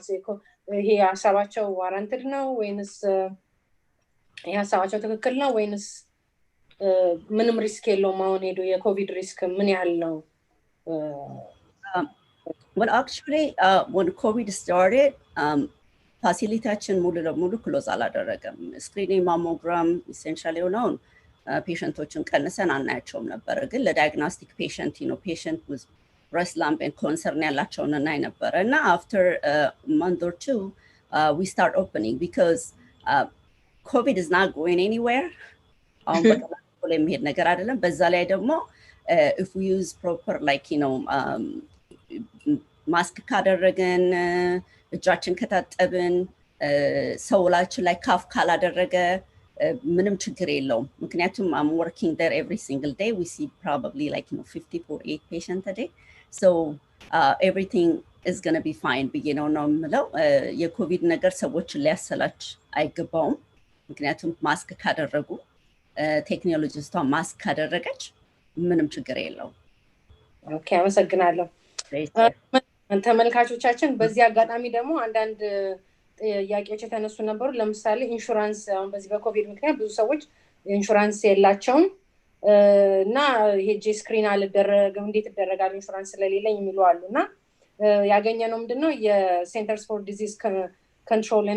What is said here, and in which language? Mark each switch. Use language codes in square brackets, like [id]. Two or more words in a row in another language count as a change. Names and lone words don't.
[am] ይሄ ሀሳባቸው ዋራንትድ ነው ወይንስ ይሄ ሀሳባቸው ትክክል ነው ወይንስ ምንም ሪስክ የለውም? አሁን ሄዶ የኮቪድ ሪስክ ምን ያህል ነው? [en] Well, actually, when COVID started, [am] ፋሲሊቲያችን ሙሉ ለሙሉ ክሎዝ አላደረገም። [en] screening mammogram [am] ኢሴንሻሊ የሆነውን ፔሸንቶችን ቀንሰን አናያቸውም ነበረ። ግን ለዳያግኖስቲክ ፔሸንት ነው [en] patient with breast lump and concern [am] ያላቸውን እናይ ነበረ እና [en] after month or two we start opening because COVID is not going anywhere. [am] አሁን በቀላሉ የሚሄድ ነገር አይደለም። በዛ ላይ ደግሞ [en] if we use proper like [am] ማስክ ካደረገን እጃችን ከታጠብን ሰውላችን ላይ ካፍ ካላደረገ ምንም ችግር የለውም። ምክንያቱም [en] I'm working there every single day. We see probably like 50-48 patients a day. So everything is going to be fine [am] ብዬ ነው የምለው። የኮቪድ ነገር ሰዎችን ሊያሰላች አይገባውም። ምክንያቱም ማስክ ካደረጉ ቴክኖሎጂስቷ ማስክ ካደረገች ምንም ችግር የለውም። ኦኬ፣ አመሰግናለሁ። ተመልካቾቻችን በዚህ አጋጣሚ ደግሞ አንዳንድ ጥያቄዎች የተነሱ ነበሩ። ለምሳሌ ኢንሹራንስ አሁን በዚህ በኮቪድ ምክንያት ብዙ ሰዎች ኢንሹራንስ የላቸውም እና ሄጄ ስክሪን አልደረግም እንዴት ይደረጋል ኢንሹራንስ ስለሌለኝ የሚሉ አሉና ያገኘነው ምንድነው የሴንተርስ ፎር ዲዚዝ ኮንትሮል ኤንድ